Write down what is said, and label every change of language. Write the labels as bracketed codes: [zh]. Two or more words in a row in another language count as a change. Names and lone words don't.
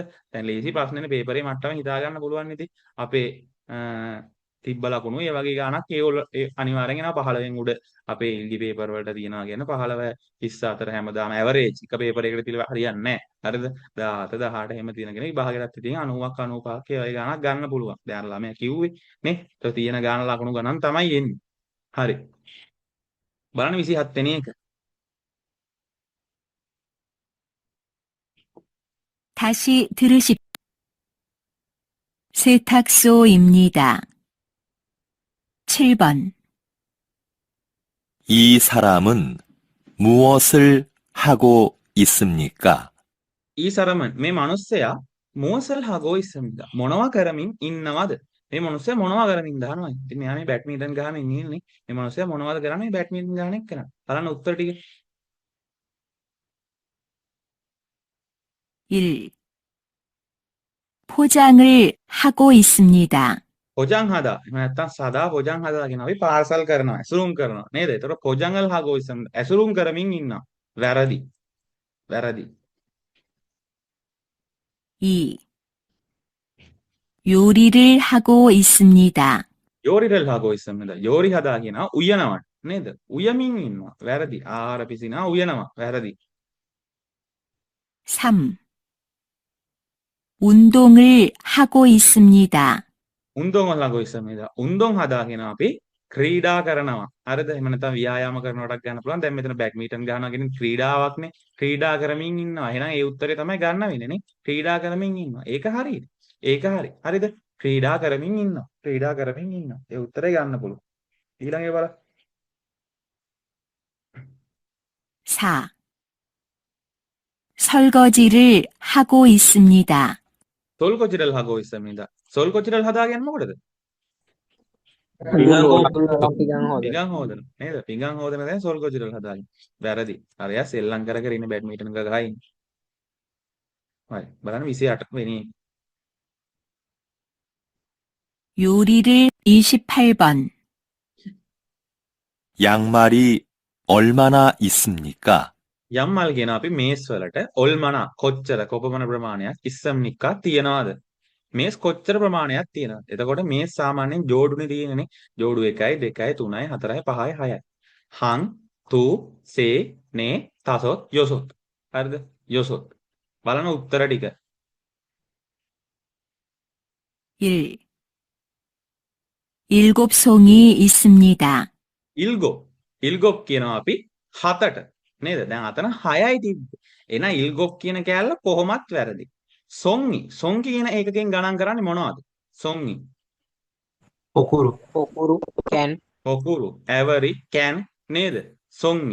[si] දැන් ලේසි ප්‍රශ්නෙනේ පේපරේ මට්ටම හිතා ගන්න පුළුවන් ඉතින්. අපේ තිබ්බ ලකුණු ඒ වගේ ගාණක් ඒ අනිවාර්යෙන් එනවා 15න් උඩ අපේ ඉල්ලි පේපර් වලට තියනවා කියන 15 24 හැමදාම ඇවරේජ් එක පේපර් එකකට තියලා හරියන්නේ නැහැ. හරිද? 17 18 එහෙම තියෙන කෙනෙක් විභාගෙටත් ඉතින් 90ක් 95ක් ඒ වගේ ගාණක් ගන්න පුළුවන්. දැන් අර ළමයා කිව්වේ නේ. ඒක තියෙන ගාණ ලකුණු ගණන් තමයි එන්නේ. හරි. බලන්න 27 වෙනි එක. [ko] 다시 들으십. 세탁소입니다. 7번. 이 사람은 무엇을 하고 있습니까? [si] 이 사람은 මේ මිනිස්සයා [ko] 무엇을 하고 있습니다 [si] මොනවා කරමින් ඉන්නවද? මේ මිනිස්සයා මොනවා කරමින් දානවා? ඉතින් මෙයා මේ බැඩ්මින්ටන් ගහමින් ඉන්නේ. මේ මිනිස්සයා මොනවද කරන්නේ? බැඩ්මින්ටන් ගහන එක කරා. බලන්න උත්තර ටික. 1. [ko] 포장을 하고 있습니다. 포장 하다. [si] එහෙම නැත්නම් සදා [ko] 포장 하다 [si] කියන අපි පාර්සල් කරනවා, ඇසුරුම් කරනවා නේද? ඒතර [ko] 포장을 하고 있습니다 [si] ඇසුරුම් කරමින් ඉන්නවා. වැරදි. වැරදි. 2. [ko] 요리를 하고 있습니다. 요리를 하고 있습니다 요리 하다 [si] කියනවා උයනවා නේද? උයමින් ඉන්නවා. වැරදි. ආහාර පිසිනවා උයනවා. වැරදි. 3. [ko] 운동을 하고 있습니다. 운동 하고 있습니다 운동 하다 [si] කියනවා අපි ක්‍රීඩා කරනවා. හරිද? එහෙම නැත්නම් ව්‍යායාම කරනකොටත් ගන්න පුළුවන්. දැන් මෙතන බැඩ්මින්ටන් ගහනවා කියන්නේ ක්‍රීඩාවක්නේ. ක්‍රීඩා කරමින් ඉන්නවා. එහෙනම් ඒ උත්තරේ තමයි ගන්න වෙන්නේ නේ. ක්‍රීඩා කරමින් ඉන්නවා. ඒක හරියි. ඒක හරි. හරිද? ක්‍රීඩා කරමින් ඉන්නවා. ක්‍රීඩා කරමින් ඉන්නවා. ඒ උත්තරේ ගන්න පුළුවන්. ඊළඟ ඒ බලන්න. 4. [ko] 설거지를 하고 있습니다. 설거지를 하고 있습니다. සොල්කොචිරල් [si] හදාගන්න මොකටද? පිඟන් හෝ පිඟන් හොදන නේද? පිඟන් හොදන දැන් සොල්කොචිරල් හදාගන්න. වැරදි. අරයා සෙල්ලම් කර කර ඉන්න බැඩ්මින්ටන් එක ගහයි. හරි. බලන්න 28 වෙනි. [ko] 요리를 28번. 양말이 얼마나 있습니까? [si] යම්මල් කියන අපි මේස් වලට ඔල්මනා කොච්චර කොපමණ ප්‍රමාණයක් ඉස්සම්නික්කා තියනවාද? මේස් කොච්චර ප්‍රමාණයක් තියෙනවද? එතකොට මේස් සාමාන්‍යයෙන් ජෝඩුනේ තියෙනනේ. ජෝඩු 1යි 2යි 3යි 4යි 5යි 6යි. [ko] 한 두 세 네 다섯 여섯. [si] හරිද? යොසොත්. බලන උත්තර ටික. 1. [ko] 7송이 있습니다. [si] ඉල්ගොප්. ඉල්ගොප් කියනවා අපි 7ට. නේද? දැන් අතන 6යි තිබ්බේ. එහෙනම් ඉල්ගොප් කියන කෑල්ල කොහොමත් වැරදි. සොංගි. සොංගි කියන ඒකකින් ගණන් කරන්නේ මොනවද? සොංගි. පොකුරු පොකුරු. ඇවරි කෑන් නේද? සොංගි.